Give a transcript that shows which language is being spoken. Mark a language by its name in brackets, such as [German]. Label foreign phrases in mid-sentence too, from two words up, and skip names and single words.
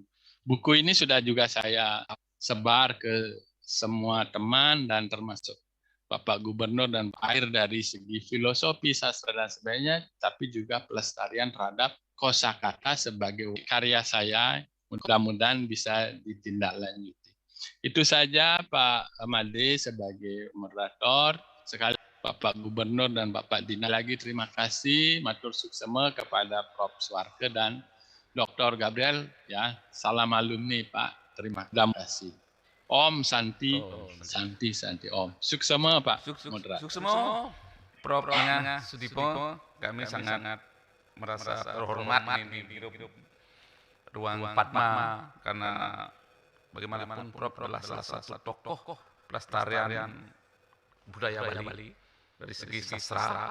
[Indonesian] Buku ini sudah juga saya sebar ke semua teman dan termasuk Bapak Gubernur, dan air dari segi filosofi, sastra, dan sebagainya, tapi juga pelestarian terhadap kosakata sebagai karya saya. Mudah-mudahan bisa ditindaklanjuti. Itu saja Pak Made sebagai moderator. Sekali Bapak Gubernur dan Bapak Dina lagi terima kasih, [Balinese] matur suksema [Indonesian] kepada Prof. Suarke dan Dr. Gabriel, ya. Salam alumni Pak, terima kasih. [Sanskrit] Om Santi, Santi, Santi Om. [Indonesian] Suksema Pak moderator. Suksema Prof. Engah Sudipo, kami sangat merasa terhormat ini di ruang Padma, karena bagaimanapun Prof adalah salah satu tokoh pelestarian budaya Bali dari segi sastra.